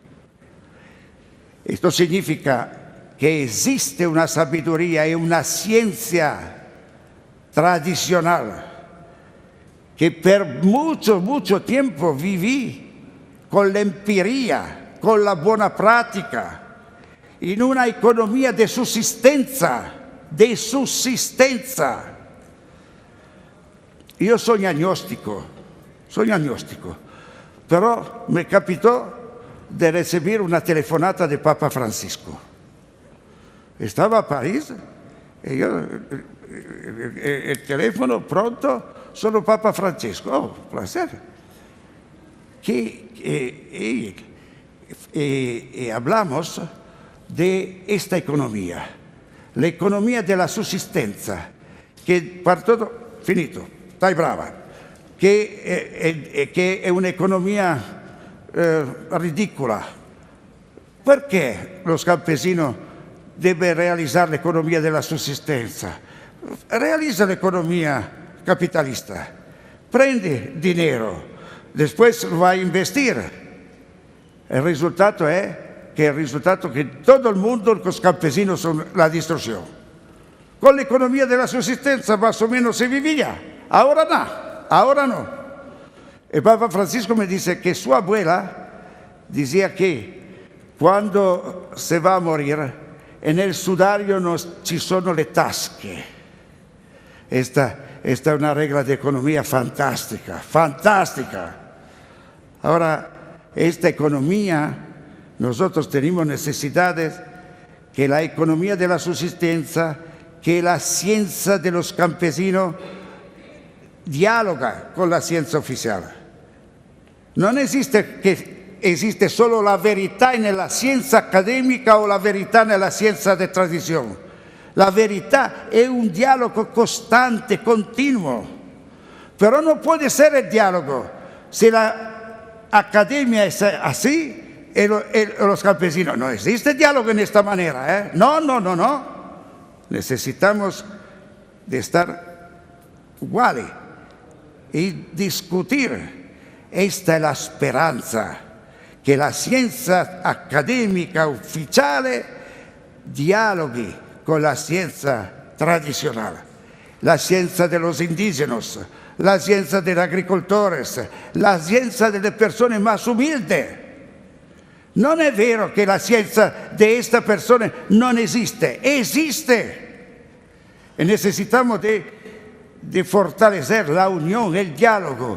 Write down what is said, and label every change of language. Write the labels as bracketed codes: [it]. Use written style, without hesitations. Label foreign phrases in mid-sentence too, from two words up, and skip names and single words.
[es] Esto significa que existe una sabiduría y una ciencia tradicional que por mucho tiempo viví con la empiria, con la buena práctica, en una economía de subsistencia. [it] Io sono agnostico, però mi capitò di ricevere una telefonata di Papa Francisco. Stavo a Parigi e io, il telefono pronto, sono Papa Francesco. Oh, piacere. [es] Y hablamos de esta economía, la economía de la subsistencia, que para todo, [it] finito, stai brava, che è un'economia ridicola. Perché lo campesino deve realizzare l'economia della sussistenza? Realizza l'economia capitalista, prende [es] dinero, después lo va a investir. El resultado es que todo el mundo, los campesinos, son la destrucción. Con la economía de la subsistencia más o menos se vivía. Ahora no. El Papa Francisco me dice que su abuela decía que cuando se va a morir, en el sudario no [it] ci sono le tasche. [es] Esta es una regla de economía fantástica. Ahora, esta economía, nosotros tenemos necesidades que la economía de la subsistencia, que la ciencia de los campesinos dialoga con la ciencia oficial. No existe solo la [it] verità nella [es] ciencia académica o la [it] verità nella [es] ciencia de tradición. [it] La verità è un [es] diálogo constante, continuo. Pero no puede ser el diálogo si la academia es así y los campesinos. No existe diálogo en esta manera. No. Necesitamos de estar iguales y discutir. [it] Esta è la speranza, che la scienza accademica ufficiale dialoghi con la scienza tradizionale, la scienza [es] de los indígenas, la ciencia de los agricultores, la ciencia de las personas más humildes. No es vero que la ciencia de esta persona no existe, existe. Y necesitamos de fortalecer la unión, el diálogo.